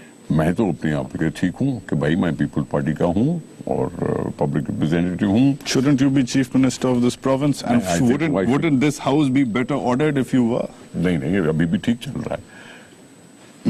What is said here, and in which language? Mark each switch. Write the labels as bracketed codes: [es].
[ur] میں تو اپنے آپ کے ٹھیک ہوں کہ بھائی میں پیپل پارٹی کا ہوں اور پبلک ریپرزینٹیٹیو ہوں. [en] Shouldn't you be chief minister of this province? And wouldn't this house be better ordered if you were? [ur] نہیں, ابھی بھی ٹھیک چل رہا ہے.